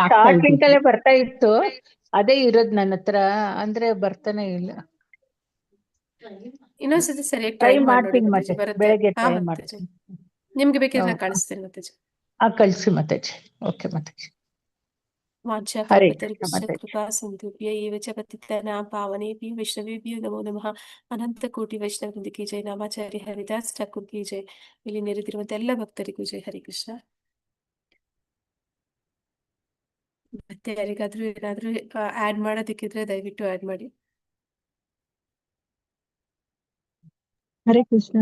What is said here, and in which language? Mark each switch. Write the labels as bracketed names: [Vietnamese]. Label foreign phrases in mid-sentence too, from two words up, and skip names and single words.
[Kannada] ಶಾರ್ಟ್ ಲಿಂಕ್ ಅಲ್ಲೇ ಬರ್ತಾ ಇತ್ತು, ಅದೇ ಇರೋದು ನನ್ನ ಹತ್ರ, ಅಂದ್ರೆ ಬರ್ತಾನೆ ಇಲ್ಲ. ಇನ್ನೊಂದ್ಸತಿ ಸರಿಯಾಗಿ ಟ್ರೈ ಟ್ರೈ ಮಾಡ್ತೀನಿ ಮಾತಾಜಿ, ಮತ್ತೆ, ಬರುತ್ತೆ. ಬೆಳಗ್ಗೆ ಹಾ ಟ್ರೈ ಮಾತಾಜಿ, ಮಾಡ್ತೀನಿ. ನಿಮ್ಗೆ ಬೇಕಿದ್ರೆ ಕಳಿಸ್ತೇನೆ ಮಾತಾಜಿ. ಕಳ್ಸಿ ಮಾತಾಜಿ. ಓಕೆ ಮಾತಾಜಿ. ವಾಂಛಾ ಹರೇ ಕಲ್ಪತರುಭ್ಯಶ್ಚ ಕೃಷ್ಣ ಮಾತಾಜಿ. [Sanskrit] ಕೃಪಾ ಸಿಂಧುಭ್ಯ ಏವ ಚ ಪತಿತಾನಾಂ ಪಾವನೇಭ್ಯೋ ವೈಷ್ಣವೇಭ್ಯೋ ನಮೋ ನಮಃ. [Kannada] ಅನಂತ ಕೋಟಿ ವೈಷ್ಣವೃಂದ [Hindi] की जय. [Kannada] ನಾಮಾಚಾರ್ಯ ಹರಿದಾಸ್ ಠಾಕೂರ್ [Hindi] की जय. [Kannada] ಇಲ್ಲಿ ನೆರೆದಿರುವಂತ ಎಲ್ಲ ಭಕ್ತರಿಗೂ ಜೈ. ಹರಿ ಕೃಷ್ಣ. ಮತ್ತೆ ಯಾರಿಗಾದ್ರೂ ಏನಾದ್ರೂ ಆಡ್ ಮಾಡೋದಕ್ಕಿದ್ರೆ ದಯವಿಟ್ಟು ಆಡ್ ಮಾಡಿ. ಹರೇ ಕೃಷ್ಣ.